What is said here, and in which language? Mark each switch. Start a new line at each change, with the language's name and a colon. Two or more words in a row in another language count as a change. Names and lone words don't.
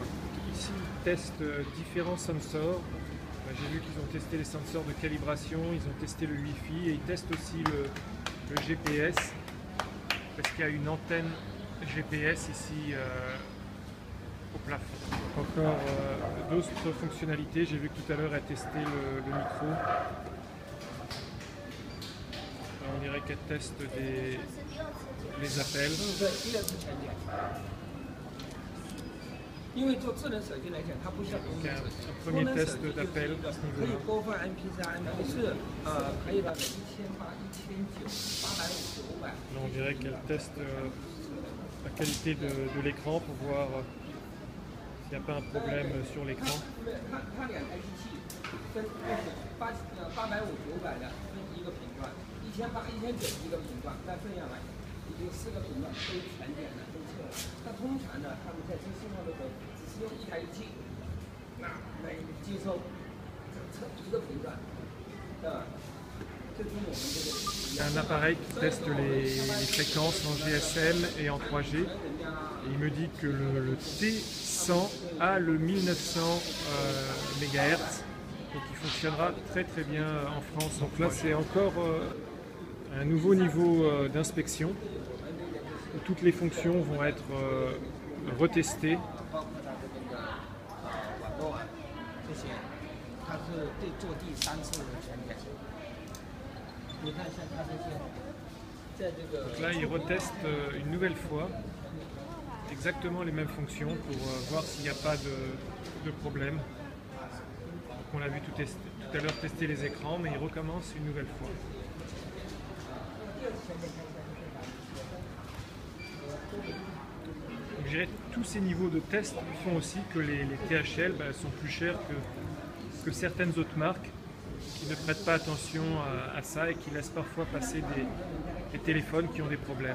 French: Ici ils testent différents sensors. J'ai vu qu'ils ont testé les sensors de calibration, ils ont testé le Wi-Fi et ils testent aussi le GPS, parce qu'il y a une antenne GPS ici au plafond. Encore d'autres fonctionnalités, j'ai vu que tout à l'heure elle testait le micro. Alors, on dirait qu'elle teste les appels.
Chinese: 因为做智能手机来讲，它不像功能手机，
French: Premier test d'appel à ce
Chinese: 可以
French: niveau-là.
Chinese: 播放 MP3、MP4，可以到1800、1900、850、900。
French: On dirait qu'elle teste la qualité de l'écran pour voir s'il n'y a pas un problème sur l'écran.
Chinese: 它2台机器分850、900的分一个频段，1800、1900一个频段，再分下来已经4个频段都全检了，都测了。但通常呢，他们在测信号的时候只是用1台机器，来接收测1个频段，对吧？
French: C'est un appareil qui teste les fréquences en GSM et en 3G. Et il me dit que le T100 a le 1900 MHz, donc il fonctionnera très très bien en France. Donc là c'est encore un nouveau niveau d'inspection où toutes les fonctions vont être retestées.
Chinese: 你看像它这些，在这个。
French: Donc là, ils retestent une nouvelle fois exactement les mêmes fonctions pour voir s'il n'y a pas de problème. Donc on l'a vu tout à l'heure tester les écrans, mais ils recommencent une nouvelle fois. Donc, je dirais tous ces niveaux de test font aussi que les THL sont plus chers que certaines autres marques qui ne prêtent pas attention à ça et qui laissent parfois passer des téléphones qui ont des problèmes.